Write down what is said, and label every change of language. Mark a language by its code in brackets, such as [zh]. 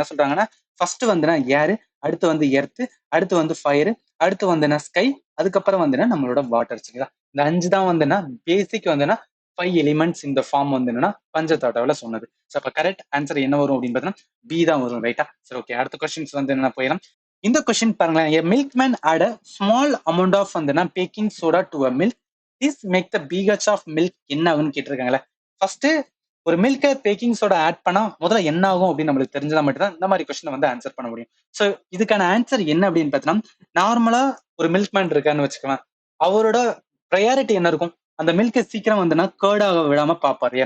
[ta] என்ன சொல்றாங்கன்னா ஃபர்ஸ்ட் வந்துன்னா ஏர், அடுத்து வந்து எர்த், அடுத்து வந்து ஃபயர், அடுத்து வந்துன்னா ஸ்கை, அதுக்கப்புறம் வந்துன்னா நம்மளோட வாட்டர் சரிங்களா. இந்த 5 தான் வந்துன்னா பேசிக் வந்துன்னா 5 எலிமெண்ட்ஸ் இந்த ஃபார்ம் வந்து என்னன்னா பஞ்சதட்டவல சொன்னது. ஸோ அப்ப கரெக்ட் ஆன்சர் என்ன வரும் அப்படின்னு பார்த்தீங்கன்னா பி தான் வரும் ரைட்டா. சரி, ஓகே, அடுத்த கொஸ்டின்ஸ் வந்து என்ன போயிடலாம். இந்த கொஸ்டின் பாருங்களேன், [en] a milkman add a small amount of வந்துன்னா baking soda to a milk, this make the pH of milk [ta] என்ன ஆகும்னு கேட்டிருக்காங்களே. ஃபர்ஸ்ட் ஒரு மில்கை பேக்கிங் சோடா ஆட் பண்ணா முதல்ல என்ன ஆகும் அப்படின்னு நம்மளுக்கு தெரிஞ்சதா மட்டும் தான் இந்த மாதிரி கொஸ்டின் வந்து ஆன்சர் பண்ண முடியும். ஸோ இதுக்கான ஆன்சர் என்ன அப்படின்னு பார்த்தீங்கன்னா, நார்மலா ஒரு மில்க்மேன் இருக்கான்னு வச்சுக்கலாம், அவரோட ப்ரையாரிட்டி என்ன இருக்கும், அந்த மில்கை சீக்கிரம் வந்துன்னா கேர்டாக விடாம பார்ப்பாரு.